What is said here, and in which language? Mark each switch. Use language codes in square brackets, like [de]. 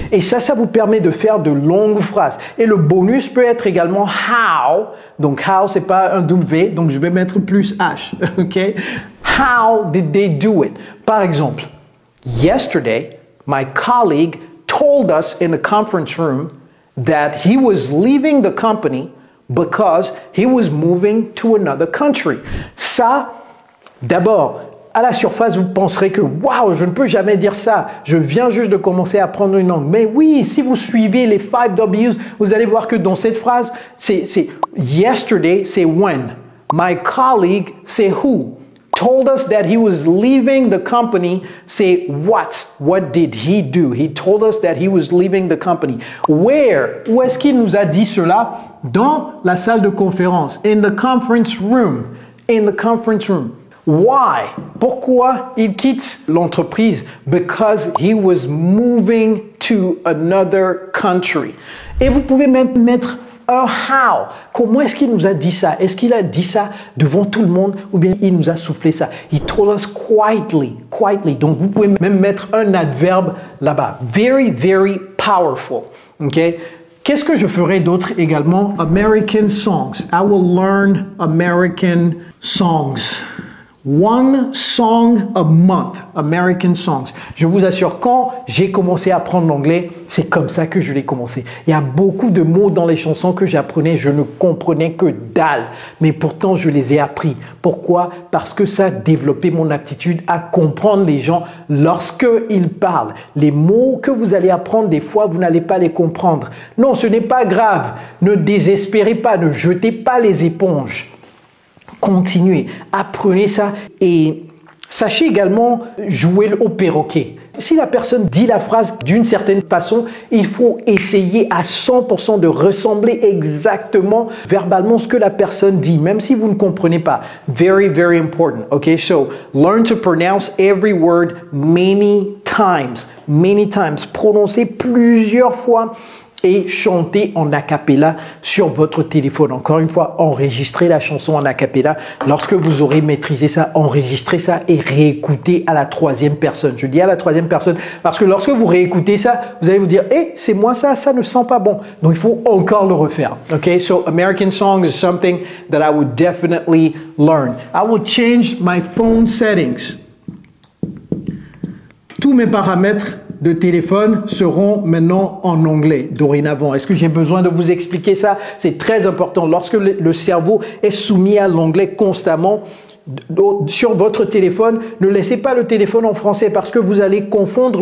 [fr] Et ça vous permet de faire de longues phrases. Et le bonus peut être également how. Donc, how, c'est pas un W, donc je vais mettre plus H. [en] OK? How did they do it? [fr] Par exemple, [en] yesterday, my colleague told us in the conference room that he was leaving the company because he was moving to another country. [fr] Ça, d'abord, à la surface, vous penserez que « Wow, je ne peux jamais dire ça, je viens juste de commencer à apprendre une langue. » Mais oui, si vous suivez les 5 W's, vous allez voir que dans cette phrase, c'est yesterday, c'est when. [en] My colleague, c'est who. Told us that he was leaving the company, c'est what. What did he do? He told us that he was leaving the company. Where? [fr] Où est-ce qu'il nous a dit cela? Dans la salle de conférence. [en] In the conference room. In the conference room. Why? [fr] Pourquoi il quitte l'entreprise? [en] Because he was moving to another country. [fr] Et vous pouvez même mettre un how. Comment est-ce qu'il nous a dit ça? Est-ce qu'il a dit ça devant tout le monde ou bien il nous a soufflé ça? [en] He told us quietly. Quietly. [fr] Donc vous pouvez même mettre un adverbe là-bas. [en] Very, very powerful. [fr] Okay? Qu'est-ce que je ferai d'autre également? [en] American songs. I will learn American songs. One song a month, American songs. [fr] Je vous assure, quand j'ai commencé à apprendre l'anglais, c'est comme ça que je l'ai commencé. Il y a beaucoup de mots dans les chansons que j'apprenais, je ne comprenais que dalle. Mais pourtant, je les ai appris. Pourquoi? Parce que ça a développé mon aptitude à comprendre les gens lorsqu'ils parlent. Les mots que vous allez apprendre, des fois, vous n'allez pas les comprendre. Non, ce n'est pas grave. Ne désespérez pas, ne jetez pas les éponges. Continuez, apprenez ça et sachez également jouer au perroquet. Si la personne dit la phrase d'une certaine façon, il faut essayer à 100% de ressembler exactement verbalement ce que la personne dit, même si vous ne comprenez pas. [en] Very, very important. Okay, so learn to pronounce every word many times. Many times. [fr] Prononcez plusieurs fois. Et chanter en a cappella sur votre téléphone. Encore une fois, enregistrez la chanson en a cappella. Lorsque vous aurez maîtrisé ça, enregistrez ça et réécoutez à la 3e personne. Je dis à la 3e personne parce que lorsque vous réécoutez ça, vous allez vous dire « c'est moi ça, ça ne sent pas bon. » Donc, il faut encore le refaire. [en] Okay, so American songs is something that I would definitely learn. I will change my phone settings. [fr] Tous mes paramètres de téléphone seront maintenant en anglais, dorénavant. Est-ce que j'ai besoin de vous expliquer ça? C'est très important. Lorsque le cerveau est soumis à l'anglais constamment, sur votre téléphone, ne laissez pas le téléphone en français parce que vous allez confondre.